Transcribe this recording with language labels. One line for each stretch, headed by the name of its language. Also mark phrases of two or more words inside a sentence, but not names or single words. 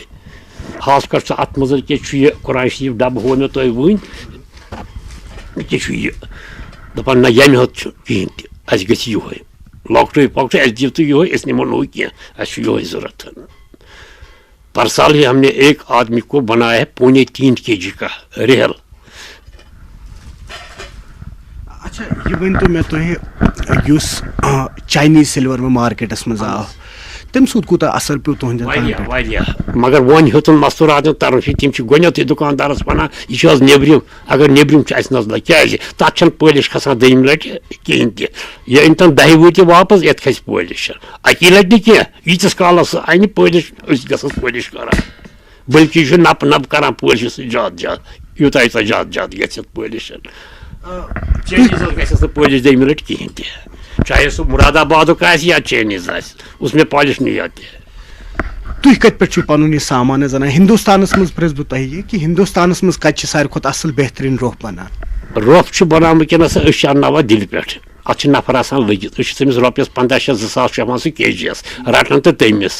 Kashmiri: خاص کر چھُ اتھ منٛز کیٛاہ چھُ یہِ قرآن شریٖف ڈبہٕ ہوو مےٚ تۄہہِ وٕنۍ کیٛاہ چھُ یہِ دپان نہ ییٚمہِ حظ چھُ کِہینۍ تہِ اسہِ گژھِ یِہوے لۄکٹُے پۄکٹُے اَسہِ دِیِو تُہۍ یِہوے أسۍ نِمو نہٕ ہُہ کینٛہہ اَسہِ چھُ یِہوے ضوٚرتھ.
Urdu: پرسال ہی ہم نے ایک آدمی کو بنایا ہے 3.5 kg کا ریل.
Kashmiri: اچھا یہِ ؤنۍتو مےٚ تُہۍ یُس
English: Chinese silver
Kashmiri: وۄنۍ مارکیٹس منٛز آو تمہِ سۭتۍ کوٗتاہ اثر پیوٚو تُہنٛدٮ۪ن واریاہ واریاہ. مگر وۄنۍ ہیوٚتُن مستوٗراتن ترُن فکر. تِم چھِ گۄڈنیتھٕے دُکاندارس ونان یہِ چھُ حظ نیبرِم اگر نیبرِم چھُ اسہِ نظر کیٛازِ تتھ چھنہٕ پٲلِش کھسان دوٚیِمہِ لٹہِ کِہینۍ تہِ. یہِ أنۍ تن 10 ؤری وٲپس یتھ کھسہِ پٲلِش. اکی لٹہِ نہٕ کینٛہہ ییٖتِس کالس سُہ انہِ پٲلِش أسۍ گژھس پٲلِش کران. بٔلکہِ یہِ چھُ نپہٕ نپہٕ کران پٲلِشس سۭتۍ زیادٕ زیادٕ یوٗتاہ یوٗتاہ زیادٕ زیادٕ گژھِ پٲلِش. چینیٖز حظ گژھٮ۪س نہٕ پٲلِش دوٚیمہِ لٹہِ کِہینۍ تہِ چاہے سُہ مُراد آبادُک آسہِ یا چینیٖز آسہِ.
Urdu: اس میں پالِش نہیں آتی.
Kashmiri: تُہۍ کتہِ پٮ۪ٹھ چھُو پنُن یہِ سامان حظ انان؟ ہندوستانس منٛز پرٛژھٕ بہٕ تۄہہِ یہِ کہِ ہندوستانس منٛز کتہِ چھِ ساروی کھۄتہٕ اصٕل بہتریٖن روٚف بنان؟ روٚف چھُ بنان وٕنکٮ۪نس أسۍ چھِ انناوان دِلہِ پٮ۪ٹھ. اتھ چھِ نفر آسان لٔگِتھ. أسۍ چھِ تٔمِس رۄپیس 1500-2000 چھُ ہٮ۪وان سُہ kg یس رٹان تہٕ تٔمِس.